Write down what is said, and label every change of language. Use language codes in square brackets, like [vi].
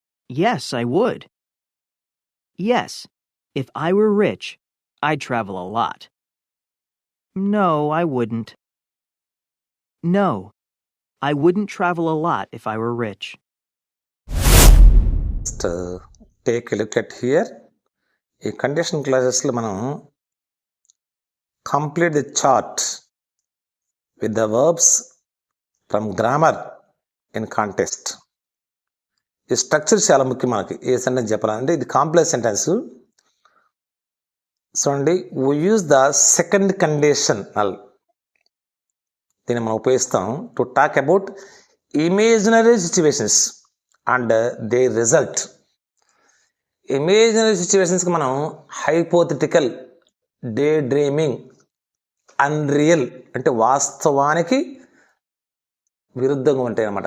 [en] Yes, I would. Yes, if I were rich, I'd travel a lot. No, I wouldn't. No, I wouldn't travel a lot if I were rich. Just take a look at here. ఈ condition క్లాసెస్లో మనం complete the chart with the verbs from grammar in context. [te] ఈ structure చాలా ముఖ్యం మనకి ఏ sentence చెప్పాలంటే. ఇది complex sentence. [en] చూడండి, we use the second conditional. [te] దీన్ని మనం ఉపయోగిస్తాం [en] To talk about imaginary situations and they result. [te] Imaginary సిచ్యువేషన్స్కి మనం హైపోథెటికల్, డే డ్రీమింగ్, అన్రియల్ అంటే వాస్తవానికి విరుద్ధంగా ఉంటాయి అన్నమాట.